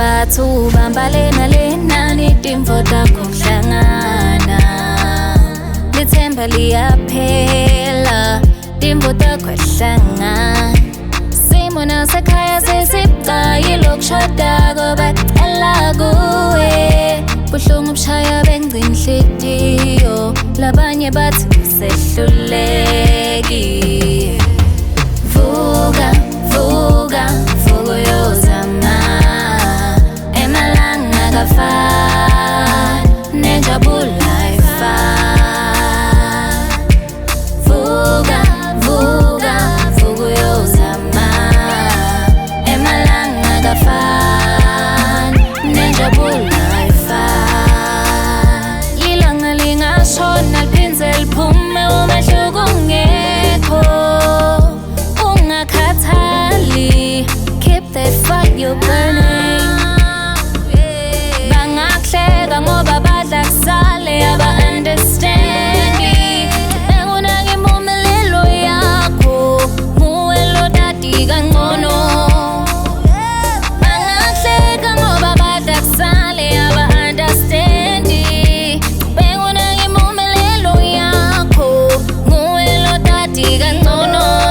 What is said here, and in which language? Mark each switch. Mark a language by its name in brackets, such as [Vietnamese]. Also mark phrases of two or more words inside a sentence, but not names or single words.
[Swati] amathuba mbalena lena nitimvo takho kuhlangana lithemba liyaphela timvo takho kuhlangana simo nasekhaya sesibucayi lokushodako bacela kuwe buhlungu bushaya bengcini inhliziyo labanye bathi usehluleki vuka vuka vuka uyozama emalanga akafani nenjabulo ayifani vuka vuka vuka uyozama emalanga akafani nenjabulo ayifani ilanga lingashona liphindze liphume umehluko ungekho ungakhathali [English] keep that fire burning [Swati] bangakuhleka ngoba badla kusale aba-understandi engunake impumelelo yakho nguwe lo dadi kangcono bangakuhleka ngoba badla kusale aba-understandi engunake impumelelo yakho nguwe lo dadi kangcono